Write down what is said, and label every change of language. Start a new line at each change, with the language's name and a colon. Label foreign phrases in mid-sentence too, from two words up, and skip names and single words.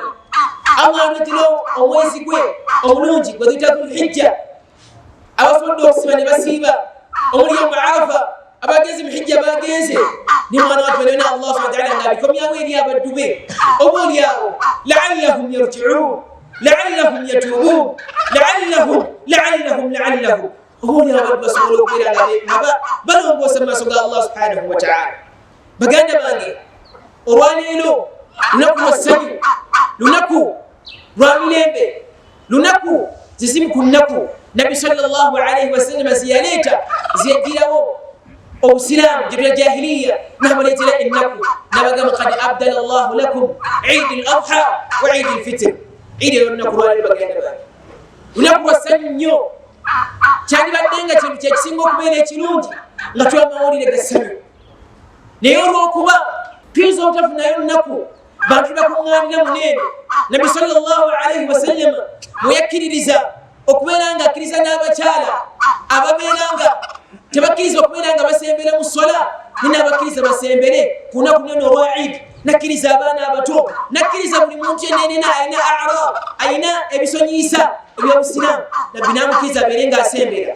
Ganda: Allah aletera omwezi gwe omulungi gwe tuyita Dhul-Hijja, abasobodde okusiba ne basiiba, omuli
Arabic: يوم عرفة,
Ganda: abagenze mu hijja bagenze ne mwana wattu baleona
Arabic: الله سبحانه وتعالى
Ganda: ng'abikomyawo eri abaddu be, oboolyawo
Arabic: لعلهم يرجعون لعلهم يتوبون
Ganda: la'allahum oboolyawo abaddu basobola okubeera nga balongoosa mu maaso ga
Arabic: الله سبحانه وتعالى.
Ganda: Baganda bange, olwaleero lunaku lwa ssanyu, lunaku lwa mirembe, lunaku zizimu ku nnaku
Arabic: النبي صلى الله عليه وسلم
Ganda: ziyaleeta ziyagirawo obusiraamu gye jahiliya, n'abaleetera ennaku n'abagamba
Arabic: قد أبدل الله لكم عيد الأضحى و عيد الفطر.
Ganda: Eid olunaku lwaleero baganda bange, lunaku lwa ssanyu nnyo. Kyandibadde nga kintu kyekisinga okubeera ekirungi nga twa mawulire ga ssanyu, naye olw'okuba tuyinza obutafunayo lunaku bantu bakuŋŋaanira muneeno,
Arabic: النبي صلى الله عليه وسلم
Ganda: mwe yakkiririza okubeera nga akkiriza n'abakyala ababeera nga tebakkiriza okubeera nga basembera mu sola, naye n'abakkiriza basembere ku lunaku luno olwa Eid. Nakkiriza abaana abato, nakkiriza buli muntu yenna alina a'raab, alina ebisonyiisa ebyobusiraamu, Nabbi n'amukkiriza abeere ng'asembera.